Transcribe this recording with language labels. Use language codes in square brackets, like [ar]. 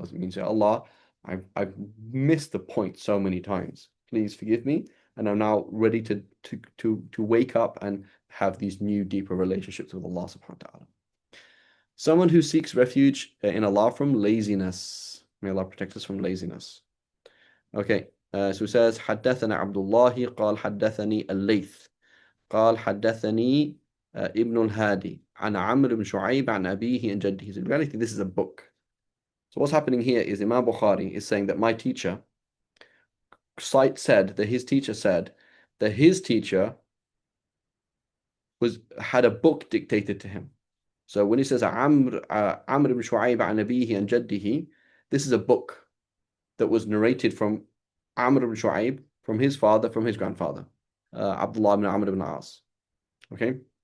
[en] Doesn't mean say, Allah, I've missed the point so many times. Please forgive me. And I'm now ready to wake up and have these new, deeper relationships with Allah subhanahu wa ta'ala. Someone who seeks refuge in Allah from laziness. May Allah protect us from laziness. Okay, so it says, [ar] حدثنا عبد الله قال حدثني الليث قال حدثني ابن الهادي عن عمرو بن شعيب عن أبيه and جده. [en] So in reality, this is a book. So what's happening here is Imam Bukhari is saying that my teacher said that his teacher said that his teacher had a book dictated to him. So when he says Amr ibn Shu'ayb an Abihi and Jaddihi, this is a book that was narrated from Amr ibn Shu'ayb, from his father, from his grandfather, Abdullah ibn Amr ibn As. Okay?